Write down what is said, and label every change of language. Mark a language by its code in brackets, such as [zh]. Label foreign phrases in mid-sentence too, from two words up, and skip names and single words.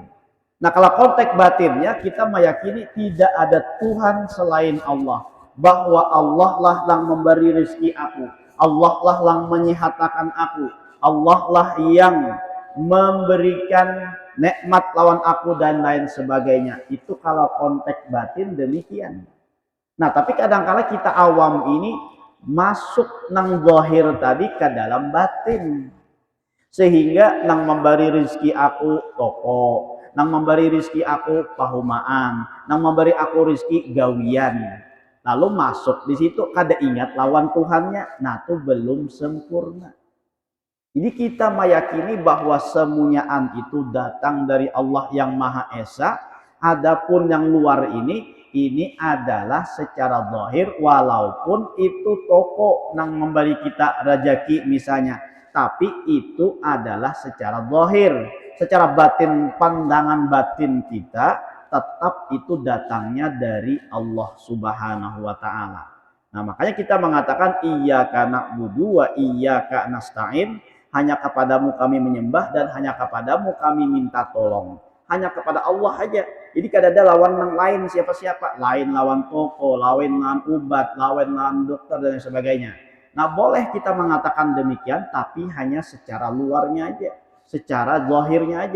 [id] Nah, kalau konteks batinnya kita meyakini tidak ada Tuhan selain Allah, bahwa Allah lah yang memberi rezeki aku, Allah lah yang menyehatkan aku, Allah lah yang memberikan nikmat lawan aku dan lain sebagainya. Itu kalau konteks batin demikian. Nah, tapi kadang-kala kita awam ini masuk nang zahir tadi ke dalam batin. Sehingga nang memberi rezeki aku toko, nang memberi rezeki aku pahumaan, nang memberi aku rezeki gawian. Lalu masuk di situ kada ingat lawan Tuhannya, nah itu belum sempurna. Jadi kita meyakini bahwa semuanyaan itu datang dari Allah yang Maha Esa. Adapun yang luar ini adalah secara zahir, walaupun itu toko nang memberi kita rezeki misalnya, tapi itu adalah secara zahir. Secara batin, pandangan batin kita tetap itu datangnya dari Allah Subhanahu wa taala. Nah, makanya kita mengatakan [ar] iyyaka na'budu wa iyyaka nasta'in, [id] hanya kepadamu kami menyembah dan hanya kepadamu kami minta tolong. Hanya kepada Allah aja. Jadi kada ada lawan yang lain siapa-siapa. Lain lawan toko, lain lawan obat, lain lawan dokter dan sebagainya. Nah, boleh kita mengatakan demikian, tapi hanya secara luarnya aja, secara zahirnya aja.